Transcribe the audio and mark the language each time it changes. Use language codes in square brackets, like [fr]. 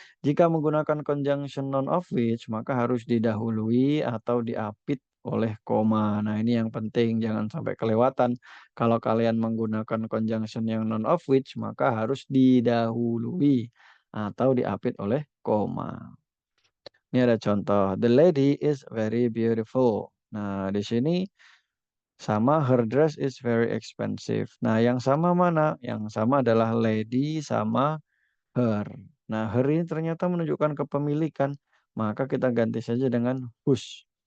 [id] Jika menggunakan conjunction noun of which, maka harus didahului atau diapit oleh koma. Nah, ini yang penting, jangan sampai kelewatan. Kalau kalian menggunakan conjunction yang noun of which, maka harus didahului atau diapit oleh koma. Ini ada contoh, [en] the lady is very beautiful. [id] Nah, di sini sama [en] her dress is very expensive. [id] Nah, yang sama mana? Yang sama adalah lady sama her. Nah, her ini ternyata menunjukkan kepemilikan, maka kita ganti saja dengan whose.